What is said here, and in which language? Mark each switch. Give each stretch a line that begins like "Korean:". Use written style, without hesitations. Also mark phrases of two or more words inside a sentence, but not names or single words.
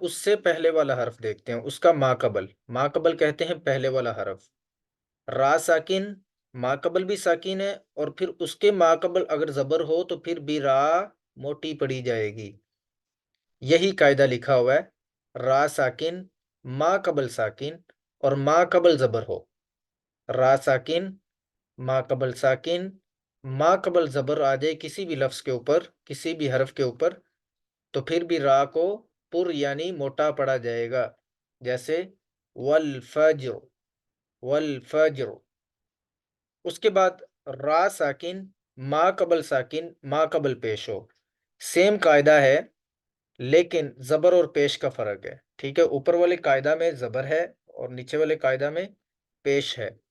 Urdu: اس سے پہلے والا حرف دیکھتے ہیں، اس کا ما قبل، ما قبل کہتے ہیں پہلے والا حرف۔ را ساکن، ما قبل بھی ساکن ہے، اور پھر اس کے ما قبل اگر زبر ہو تو پھر بھی را موٹی پڑی جائے گی۔ یہی قاعدہ لکھا ہوا ہے، را ساکن ما قبل ساکن اور ما قبل زبر ہو، را ساکن ما قبل ساکن، ما قبل زبر آ جائے کسی بھی لفظ کے اوپر، کسی بھی حرف کے اوپر، تو پھر بھی را کو پر یعنی موٹا پڑا جائے گا، جیسے والفجر، والفجر۔ اس کے بعد را ساکن ما قبل ساکن ما قبل پیش ہو، سیم قاعدہ ہے لیکن زبر اور پیش کا فرق ہے، ٹھیک ہے؟ اوپر والے قاعدہ میں زبر ہے اور نیچے والے قاعدہ میں پیش ہے۔